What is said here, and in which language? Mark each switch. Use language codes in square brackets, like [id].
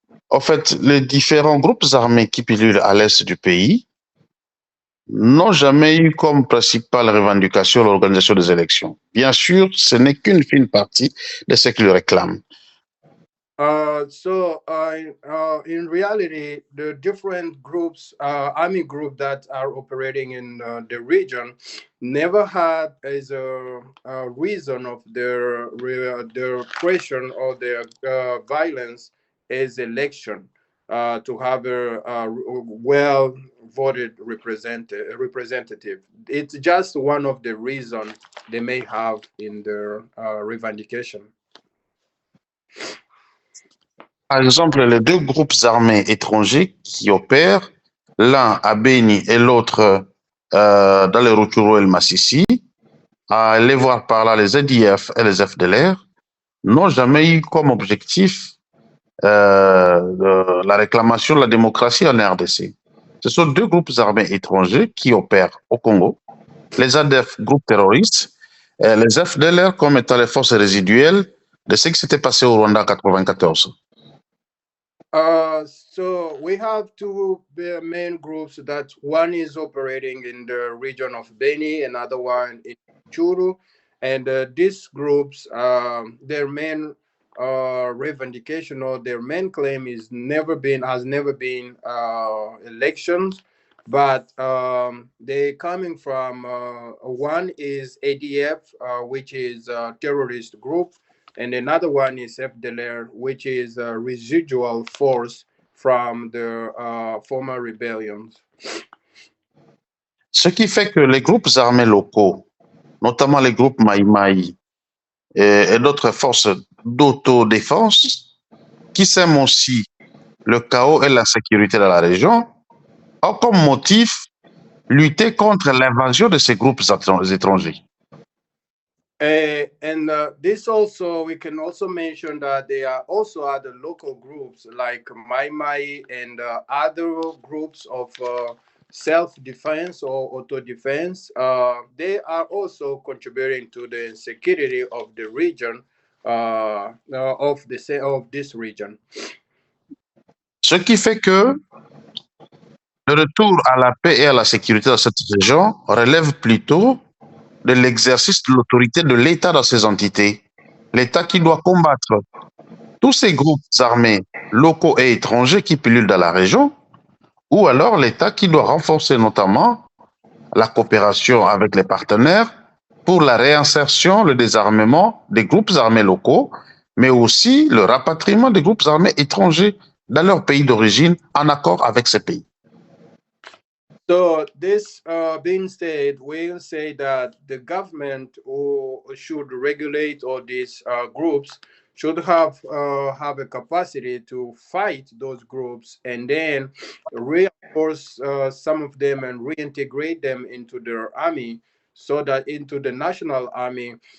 [fr] En fait, les différents groupes armés qui pilulent à l'est du pays n'ont jamais eu comme principale revendication l'organisation des élections. Bien sûr, ce n'est qu'une fine partie de ce qu'ils réclament. [en] In reality, the different groups, army group that are operating in the region, never had as a reason of their question or their violence is election to have a well voted representative. It's just one of the reasons they may have in their revendication. [fr] Par exemple, les deux groupes armés étrangers qui opèrent, l'un à Beni et l'autre dans les Rutshuru et le Massissi, à aller voir par là les ZIF et les FDLR, n'ont jamais eu comme objectif la réclamation de la démocratie en RDC. Ce sont deux groupes armés étrangers qui opèrent au Congo, les ADF, groupes terroristes, et les FDLR comme étant les forces résiduelles de ce qui s'était passé au Rwanda en 1994. [en] So we have two main groups. That one is operating in the region of Beni, another one in Churu, and these groups, their main revendication or their main claim is never been elections, but they coming from one is ADF, which is a terrorist group, and another one is FDLR, which is a residual force from the former rebellions. [fr] Ce qui fait que les groupes armés locaux, notamment les groupes Maï et d'autres forces d'autodéfense, qui sèment aussi le chaos et l'insécurité dans la région, ont comme motif lutter contre l'invasion de ces groupes étrangers. [en] And this also, we can also mention that there are also other local groups like Mai Mai and other groups of self-defense or auto-defense. They are also contributing to the security of the region, of this region. [fr] Ce qui fait que le retour à la paix et à la sécurité dans cette région relève plutôt de l'exercice de l'autorité de l'État dans ces entités. L'État qui doit combattre tous ces groupes armés locaux et étrangers qui pilulent dans la région, ou alors l'État qui doit renforcer notamment la coopération avec les partenaires pour la réinsertion, le désarmement des groupes armés locaux, mais aussi le rapatriement des groupes armés étrangers dans leur pays d'origine en accord avec ces pays. [en] So this being said, we'll say that the government should regulate all these groups, should have a capacity to fight those groups, and then reinforce some of them and reintegrate them into their army, so that into the national army,